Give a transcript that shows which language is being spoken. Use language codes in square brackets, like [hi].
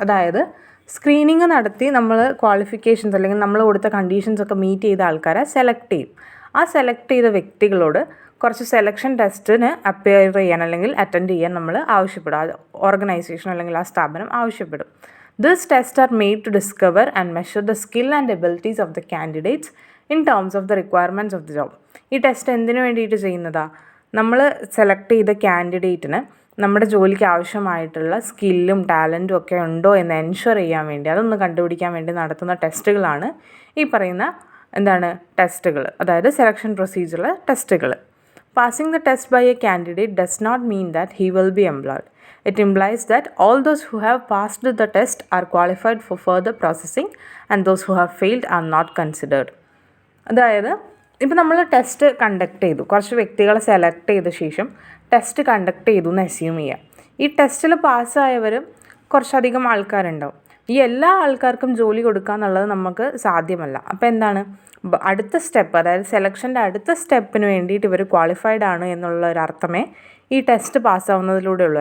[ml] അതായത് സ്ക്രീനിങ് നടത്തി നമ്മൾ ക്വാളിഫിക്കേഷൻസ് അല്ലെങ്കിൽ നമ്മൾ കൊടുത്ത കണ്ടീഷൻസ് ഒക്കെ മീറ്റ് ചെയ്ത ആൾക്കാരെ സെലക്ട് ചെയ്യും. ആ സെലക്ട് ചെയ്ത വ്യക്തികളോട് കുറച്ച് സെലക്ഷൻ ടെസ്റ്റിന് അപ്പിയർ ചെയ്യാൻ അല്ലെങ്കിൽ അറ്റൻഡ് ചെയ്യാൻ നമ്മൾ ആവശ്യപ്പെടും. ആ ഓർഗനൈസേഷൻ അല്ലെങ്കിൽ ആ സ്ഥാപനം ആവശ്യപ്പെടും. [en] These tests are made to discover and measure the skill and abilities of the candidates in terms of the requirements of the job. [ml] ഈ ടെസ്റ്റ് എന്തിനു വേണ്ടിയിട്ട് ചെയ്യുന്നതാ? നമ്മൾ സെലക്ട് ചെയ്ത കാൻഡിഡേറ്റിന് നമ്മുടെ ജോലിക്ക് ആവശ്യമായിട്ടുള്ള സ്കില്ലും ടാലൻറ്റും ഒക്കെ ഉണ്ടോ എന്ന് എൻഷുർ ചെയ്യാൻ വേണ്ടി, അതൊന്ന് കണ്ടുപിടിക്കാൻ വേണ്ടി നടത്തുന്ന ടെസ്റ്റുകളാണ് ഈ പറയുന്ന ടെസ്റ്റുകൾ, അതായത് സെലക്ഷൻ പ്രൊസീജിയറിലെ ടെസ്റ്റുകൾ. [en] Passing the test by a candidate does not mean that he will be employed. It implies that all those who have passed the test are qualified for further processing and those who have failed are not considered. [ml] അതായത് ഇപ്പോൾ നമ്മൾ test conduct ചെയ്തു, കുറച്ച് വ്യക്തികളെ select ചെയ്ത ശേഷം test conduct ചെയ്തു എന്ന് അസ്യൂം ചെയ്യുക. ഈ ടെസ്റ്റിൽ പാസ്സായവർ കുറച്ചധികം ആൾക്കാരുണ്ടാവും. ഈ എല്ലാ ആൾക്കാർക്കും ജോലി കൊടുക്കുക എന്നുള്ളത് നമുക്ക് സാധ്യമല്ല. അപ്പോൾ എന്താണ് അടുത്ത സ്റ്റെപ്പ്, അതായത് സെലക്ഷൻ്റെ അടുത്ത സ്റ്റെപ്പിന് വേണ്ടിയിട്ട് ഇവർ ക്വാളിഫൈഡ് ആണ് എന്നുള്ള ഒരു അർത്ഥമേ ഈ ടെസ്റ്റ് പാസ്സാവുന്നതിലൂടെ ഉള്ളൂ.